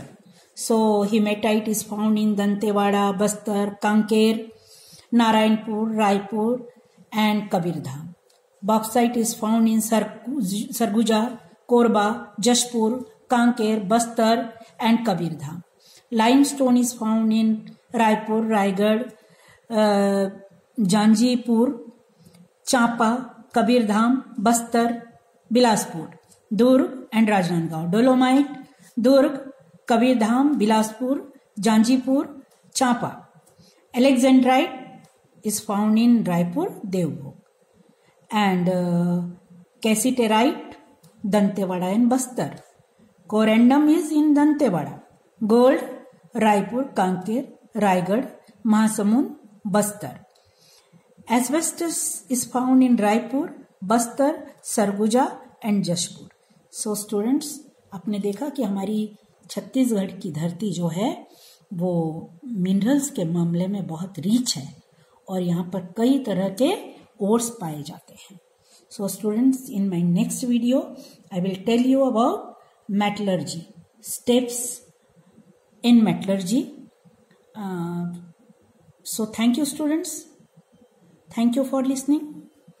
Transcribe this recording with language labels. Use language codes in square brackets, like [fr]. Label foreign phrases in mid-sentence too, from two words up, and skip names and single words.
[en] So hematite is found in Dantewada, Bastar, Kanker, Narayanpur, Raipur and Kabirdham. Bauxite is found in Sarguja, Korba, Jashpur, Kanker, Bastar and Kabirdham. Limestone is found in Raipur, Raigad, Janjipur, Champa, Kabirdham, Bastar, Bilaspur, Durg and Rajnandgaon. Dolomite, Durg, Kabirdham, Bilaspur, Janjipur, Champa. Alexandrite is found in Raipur, Devbhog. And cassiterite, Dantewada and Bastar. Corundum is in Dantewada. Gold, Raipur, Kanker, Raigad, Mahasamund, Bastar. Asbestos is found in Raipur, Bastar, Sarguja and Jashpur. So students, [hi] आपने देखा कि हमारी छत्तीसगढ़ की धरती जो है वो मिनरल्स के मामले में बहुत रिच है और यहाँ पर कई तरह के ओर्स पाए जाते हैं. [en] So students, in my next video I will tell you about metallurgy, steps in metallurgy. So thank you students. Thank you for listening.